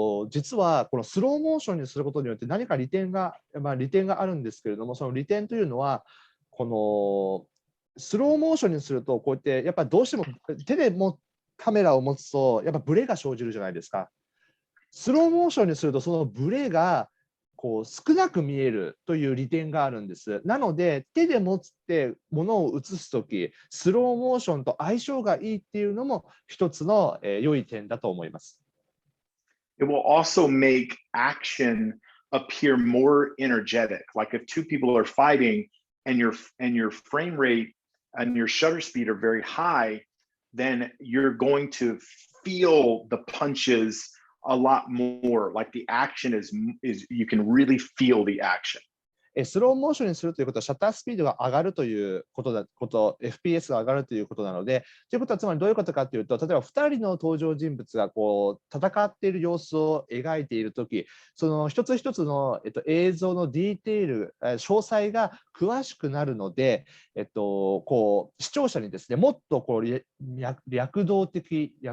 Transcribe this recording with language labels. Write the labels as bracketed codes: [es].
[ja] 実はこのスローモーションにすることによって何か利点があるんですけれども、その利点というのは、このスローモーションにすると、こうやってやっぱりどうしても手でカメラを持つとやっぱブレが生じるじゃないですか。スローモーションにするとそのブレがこう少なく見えるという利点があるんです。なので手で持って物を写すとき、スローモーションと相性がいいっていうのも一つの良い点だと思います。 [en] It will also make action appear more energetic. Like if two people are fighting and your frame rate and your shutter speed are very high, then you're going to feel the punches a lot more. Like the action is you can really feel the action. [ja] スローモーションにするということは、シャッタースピードが上がるというFPS が上がるということなので、ということはつまりどういうことかというと、例えば2人の登場人物がこう戦っている様子を描いているとき、その一つ一つの、映像のディテール、詳細が詳しくなるので、こう視聴者にですね、もっとこう躍動的